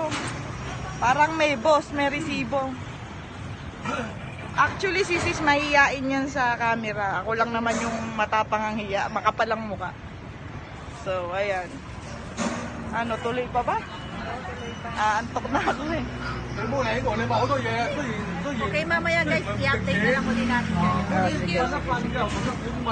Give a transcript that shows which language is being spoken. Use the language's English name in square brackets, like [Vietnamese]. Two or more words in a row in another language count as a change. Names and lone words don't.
[Filipino] Parang may boss, may resibo. Actually, si sis mahihiyain yan sa camera. Ako lang naman yung matapang ang hiya. Makapalang muka. So, ayan. Ano, tuloy pa ba? Antok na ako eh. [Cantonese] 你冇嚟過，你話好多嘢，雖然 [Filipino] Okay, mamaya guys, i-update na lang ulit natin kayo. Ah, sige. Sige.